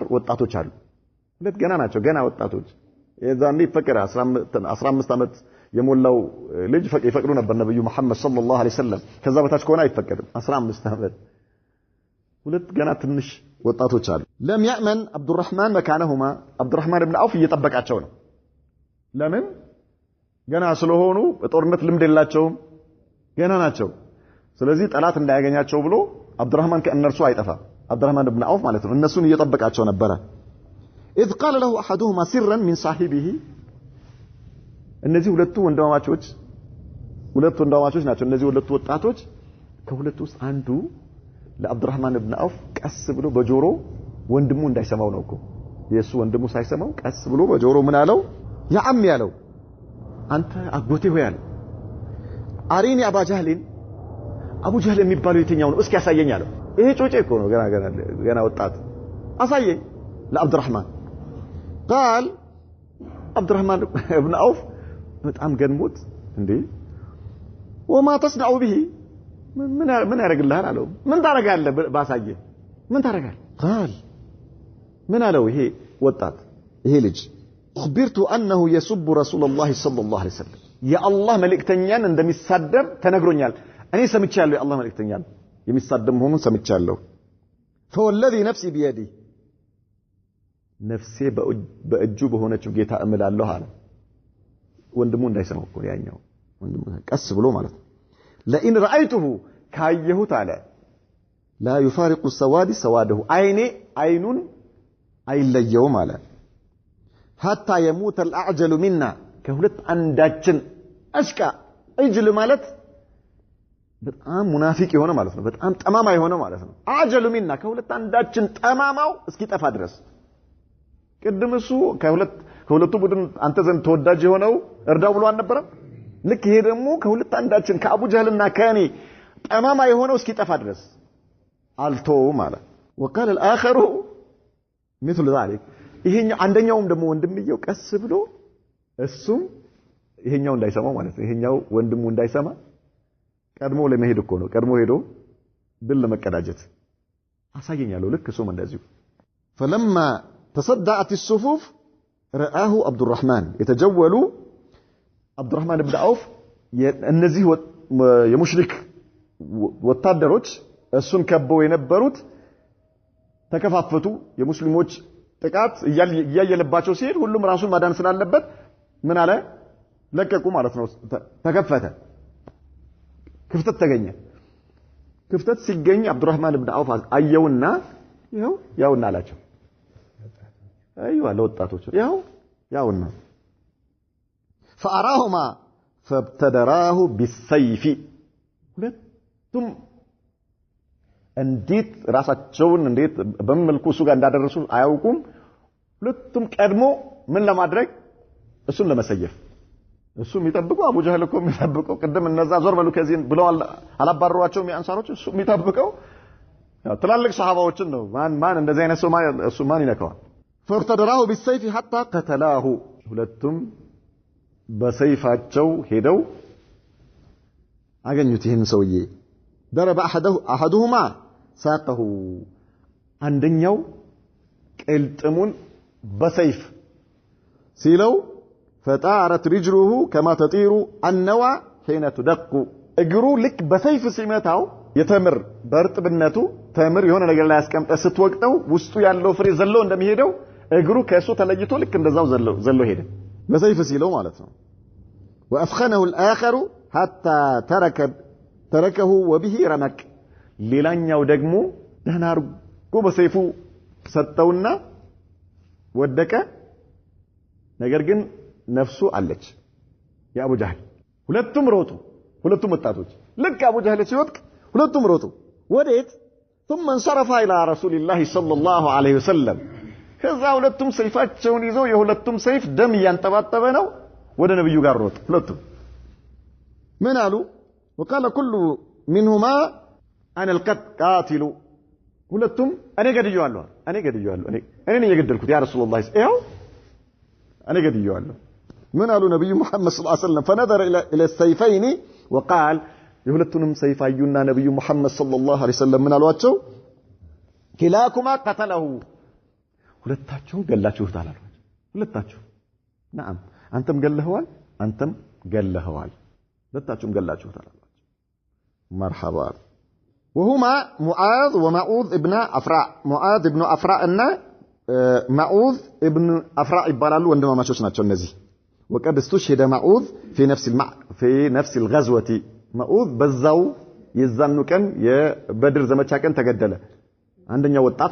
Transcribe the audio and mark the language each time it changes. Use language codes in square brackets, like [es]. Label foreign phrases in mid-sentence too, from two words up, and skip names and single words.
[am] ወጣቶች አሉ ሁለት ገና ናቸው ገና ወጣቶች የዛኔ ፈቀረ 15 አመት የሞላው ልጅ ይፈቅዱ ነበር ነብዩ መሐመድ ሰለላሁ [ar] عليه وسلم [am] ከዛ በታች ከሆነ አይፈቀድም 15 አመት ሁለት ገና ትንሽ ወጣቶች አሉ ለም [ar] يأمن عبد الرحمن مكانهما [am] عبد الرحمن ابن عوف እየጠበቃቸው ነው ለምን ገና ስለሆኑ በጦርነት ልምድ የላቸውም ገና ናቸው ስለዚህ ጠላት እንዳያገኛቸው ብሎ عبد الرحمن ከእነርሱ አይጠፋ عبد الرحمن ابن عوف ማለት ነው እነሱን እየጠበቃቸው ነበር [ar] إذ قال له أحدهما سرا من صاحبه [am] እነዚህ ሁለቱ ወንድማማቾች ናቸው እነዚህ ሁለቱ ወጣቶች ከሁለቱ ውስጥ አንዱ ለአብዱ الرحمن ابن عوف ቀስ ብሎ በጆሮ ወንድሙ እንዳይሰማው ነው እኮ የሱ ወንድሙ ሳይሰማው ቀስ ብሎ በጆሮ ምን አለው [ar] يا عم [am] ያለው አንተ አጎቴ ሆይ አለ አሪኒ አባ ጀህልን አቡ ጀህል የሚባለው የትኛው ነው እስኪ ያሳየኝ አለው ይሄ ጮጬ እኮ ነው ገና ወጣት አሳየኝ ለአብዱ الرحمن قال عبد الرحمن ابن عوف በጣም ገንሞት እንዴ [ar] وما تصنع به [am] ምን ያረጋግልሃል አለው ምን ታረጋለህ ባሳየ ምን ታረጋለህ قال ምን አለው ይሄ ወጣት ይሄ ልጅ [ar] اخبرت انه يسب رسول الله صلى الله عليه وسلم يا الله [am] መልእክተኛን እንደሚሳደብ ተነግሮኛል እኔ ሰምቻለሁ የአላህ መልእክተኛን የሚሳደብ መሆኑን ሰምቻለሁ [ar] فوالذي نفسي بيده [am] ነፍሴ በእጁ በሆነችው ጌታ እምላለሁ አለ ወንድሙ እንዳይሰማው እኮ ያኛው ወንድሙ ቀስ ብሎ ማለት ነው [ar] لئن رايته [am] ካየሁት አለ [ar] لا يفارق السواد سواده عينون [am] አይለየውም አለ [ar] حتى يموت الاعجل منا [am] ከሁለት አንዳችን አሽቃ እጅል ማለት በጣም ሙናፊቅ የሆነ ማለት ነው በጣም ጠማማ የሆነ ማለት ነው [ar] أعجل منا [am] ከሁለት አንዳችን ጠማማው እስኪጠፋ ድረስ ቅድም እሱ ከሁለቱ ቡድን አንተ ዘንድ ተወዳጅ የሆነው እርዳው ብሎ አልነበረም ልክ ይሄ ደግሞ ከሁለት አንዳችን ከአቡ ጀህልና ከኔ ጠማማ የሆነው እስኪጠፋ ድረስ አልተው ማለት [ar] وقال الاخر مثل ذلك [am] ይሄኛው አንደኛውም ደግሞ ወንድምየው ቀስ ብሎ እሱም ይሄኛው እንዳይሰማው ማለት ነው ይሄኛው ወንድሙ እንዳይሰማ ቀድሞ ለመሄድ እኮ ነው ቀድሞ ሄዶ ድል ለመቀዳጀት አሳየኛለሁ ልክ እሱም እንደዚሁ [ar] فلما تصدعت الصفوف رآه عبد الرحمن يتجول [am] عبد الرحمن بن عوف እነዚህ የሙሽሪክ ወታደሮች እሱን ከበው የነበሩት ተከፋፈቱ የሙስሊሞች ጥቃት እያየለባቸው ሲሄድ ሁሉም ራሱን ማዳን ስላለበት ምን አለ ለቀቁ ማለት ነው ተከፈተ ክፍተት ተገኘ ክፍተት ሲገኝ عبد الرحمن بن عوف አየውና ያውና አላቸው ايوه ወጣቶች ያውና [ar] فأراهما فابتدراه بالسيف [am] ሁለቱም እንዴት ራሳቸውን እንዴት በመልኩ እሱ ጋር እንዳደረሱ አያውቁም ሁለቱም ቀድሞ ምን ለማድረግ እሱን ለመሰየፍ እሱ የሚጠብቀው አቡ ጀህል እኮ የሚጠብቀው ቀደም እነዛ ዞር በሉ ከዚህ ብለው አላባረሯቸው የሚያንሳሮች እሱ የሚጠብቀው ትላልቅ ሱሐባዎችን ነው ማን እንደዚህ አይነት ሰው እሱ ማን ይነካዋል [ar] فابتدراه بالسيف حتى قتلاه [am] ሁለቱም በሰይፋቸው ሄደው አገኙት ይሄን ሰውዬ [ar] ضرب احدهما ساقه [am] አንደኛው ቅልጥሙን በሰይፍ ሲለው [ar] فطارت رجله كما تطير النوى حين تدق [am] እግሩ ልክ በሰይፍ ሲመታው የተምር በርጥብነቱ ተምር የሆነ ነገር ላይ ያስቀምጠ ስትወቅጠው ውስጡ ያለው ፍሬ ዘሎ እንደሚሄደው እግሩ ከሱ ተለይቶ ልክ እንደዛው ዘሎ ሄደ በሰይፍ ሲለው ማለት ነው [ar] وافخنه الاخر حتى تركه وبه رمق [am] ሌላኛው ደግሞ ደህና አርጎ በሰይፉ ሰጠውና ወደቀ ነገር ግን ነፍሱ አለች የአቡ ጀህል ሁለቱም ሮጡ ሁለቱም ወጣቶች ልክ አቡ ጀህል ሲወድቅ ሁለቱም ሮጡ ወዴት [ar] ثم انصرف الى رسول الله صلى الله عليه وسلم [am] ከዛ ሁለቱም ሰይፋቸውን ይዘው የሁለቱም ሰይፍ ደም ያንጠባጠበ ነው ወደ ነብዩ ጋር ሮጡ ሁለቱም ምን አሉ [ar] وقال كل منهما انا القاتل [am] ሁለቱም እኔ ገድየዋለሁ እኔ ነኝ የገደልኩት [ar] يا رسول الله [am] ይኸው እኔ ገድየዋለሁ ምን አሉ ነብዩ መሐመድ [ar] صلى الله عليه وسلم فنظر الى السيفين وقال [am] የሁለቱንም ሰይፍ አዩና ነብዩ መሐመድ [ar] صلى الله عليه [am] ወሰለም ምን አሏቸው [ar] كلاكما قتله [am] ሁለታችሁ ገላችሁታል አሏቸው ሁለታችሁ نعم አንተም ገለኸዋል ሁለታችሁም ገላችሁታል አሏቸው [ar] مرحبا وهما معاذ ومعوذ ابن أفراء [am] معاذ ابن أفراء እና معوذ ابن أفراء ይባላሉ ወንድማማቾች ናቸው እነዚህ [ar] وقد استشهد معوذ في نفس الغزوة [am] معوذ በዛው የዛኑ ቀን የበድር ዘመቻ ቀን ተገደለ አንደኛው ወጣት